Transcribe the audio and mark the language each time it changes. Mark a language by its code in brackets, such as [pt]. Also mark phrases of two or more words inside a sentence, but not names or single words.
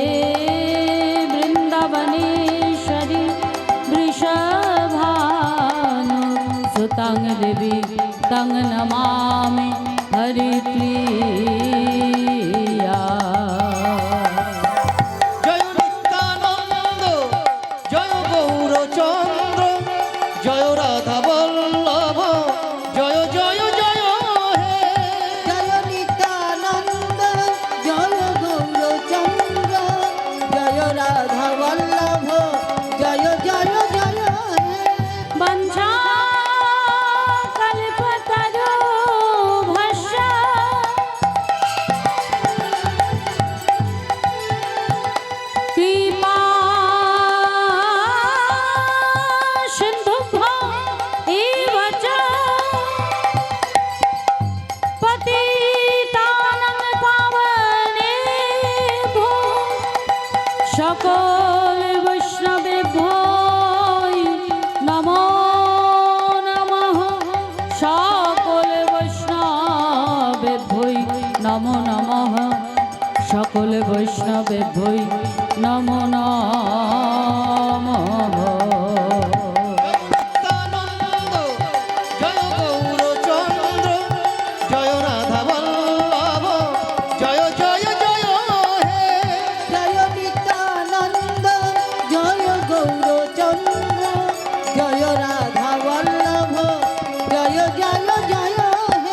[sa] वृंदावनेश्वरी वृषभानु सुतां देवी तं नमामि हरिप्रिया [bn] জয় নিত্যানন্দ জয় গৌরচন্দ্র জয় রাধা বল্লভ জয় জয় জয় হে জয় নিত্যানন্দ জয় গৌরচন্দ্র জয় রাধা বল্লভ জয় জয় জয় হে [sa] বঞ্ছা কল্পতরু ভস্য কৃপা সিন্ধুভ্যো এব চ পতিতানাং পাবনেভ্যো সকল বৈষ্ণবেভ্যো নমো নমঃ সকল বৈষ্ণবেভ্যো নমো নমঃ সকল বৈষ্ণবেভ্যো নমো নমঃ [bn] নিত্যানন্দ জয় গৌরচন্দ্র জয় রাধা বল্লভ জয় জয় জয় হে জয় নিত্যানন্দ জয় গৌরচন্দ্র জয় রাধা বল্লভ জয় জয় জয় হে